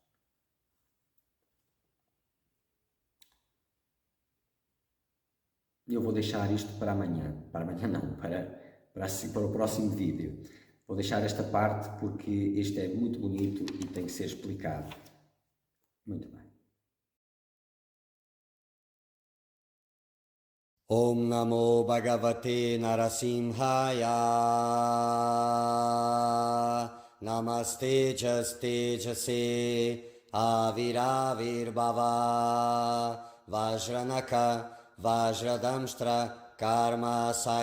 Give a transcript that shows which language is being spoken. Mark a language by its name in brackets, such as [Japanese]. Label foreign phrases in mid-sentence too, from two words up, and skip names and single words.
[Portuguese] Eu vou deixar isto para amanhã. Para amanhã não, para o próximo vídeo. Vou deixar esta parte porque este é muito bonito e tem que ser explicado. Muito bem. [Sanskrit] ॐ नमो भगवते नरसिंहाय. नमस्ते तेजसे आविराविर् भव वज्रनख वज्रदंष्ट्र कर्म